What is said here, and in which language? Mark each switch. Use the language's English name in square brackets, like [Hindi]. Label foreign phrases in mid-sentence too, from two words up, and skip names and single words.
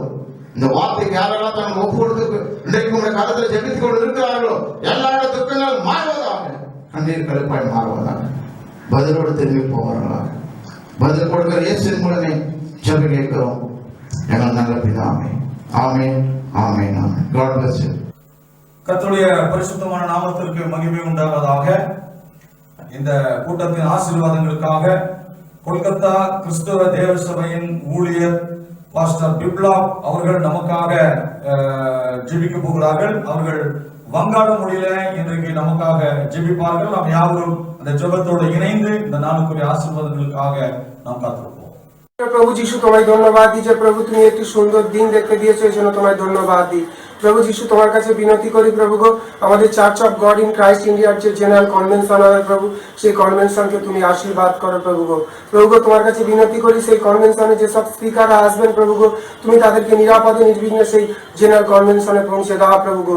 [Tamil] இந்த வார்த்தைக்கு யாரெல்லாம் தங்கள் ஒப்பு கொடுத்து இன்றைக்கு உங்களுடைய காலத்தில் ஜெபித்துக் கொண்டு இருக்கிறார்களோ எல்லாரோட துக்கங்கள் மாறுவதாக, கண்ணீர் கழிப்பாய் மாறுவதாக, பதிலோடு திரும்பி போவார்களாக. பதில் கொடுக்கிற இயேசுவின் மூலமே ஜெபம் கேட்கிறோம் எங்கள் நல்ல பிதாவே. ஆமென், ஆமென், ஆமென். [English] God bless you. [Tamil] கர்த்தருடைய பரிசுத்தமான நாமத்திற்கு மகிமை உண்டாவதாக. இந்த கூட்டத்தின் ஆசீர்வாதங்களுக்காக கொல்கத்தா கிறிஸ்தவ தேவ சபையின் ஊழியர் பாஸ்டர் பிப்லாப் அவர்கள் நமக்காக ஜெபிக்க போகிறார்கள். அவர்கள் வங்காள மொழியில இன்றைக்கு நமக்காக ஜெபிப்பார்கள். நாம் யாவரும் அந்த ஜெபத்தோடு இணைந்து இந்த நாளுக்குரிய ஆசீர்வாதங்களுக்காக நாம் காத்திருப்போம். [Bangla] প্রভু যিশু তোমায় ধন্যবাদ দিই যে প্রভু তুমি একটি সুন্দর দিন দেখতে দিয়েছো, এই জন্য তোমায় ধন্যবাদ দিই। প্রভু যিশু তোমার কাছে বিনতি করি প্রভু গো, আমাদের চার্চ অফ গড ইন ক্রাইস্ট ইন্ডিয়ার যে [English] General Convention [Bangla] হয় প্রভু, সেই কনভেনশনকে তুমি আশীর্বাদ করো প্রভু গো। প্রভু গো তোমার কাছে বিনতি করি সেই কনভেনশনে যেসব স্পিকাররা আসবেন প্রভু গো, তুমি তাদেরকে নিরাপদে নির্বিঘ্নে সেই [English] General Convention-e [Bangla] পৌঁছে দাও প্রভু গো।